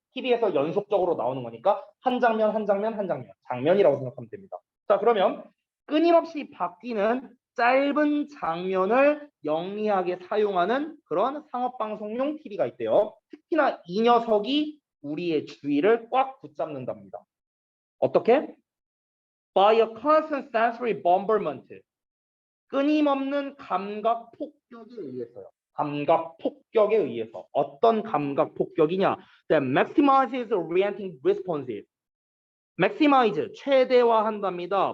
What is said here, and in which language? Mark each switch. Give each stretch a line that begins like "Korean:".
Korean: TV에서 연속적으로 나오는 거니까 한 장면, 한 장면, 한 장면. 장면이라고 생각하면 됩니다. 자, 그러면 끊임없이 바뀌는 짧은 장면을 영리하게 사용하는 그런 상업방송용 TV가 있대요. 특히나 이 녀석이 우리의 주의를 꽉 붙잡는답니다. 어떻게?
English: By a constant sensory bombardment.
Korean: 끊임없는 감각 폭격에 의해서요. 감각 폭격에 의해서. 어떤 감각 폭격이냐?
English: That maximizes orienting responses.
Korean: maximize, 최대화한답니다.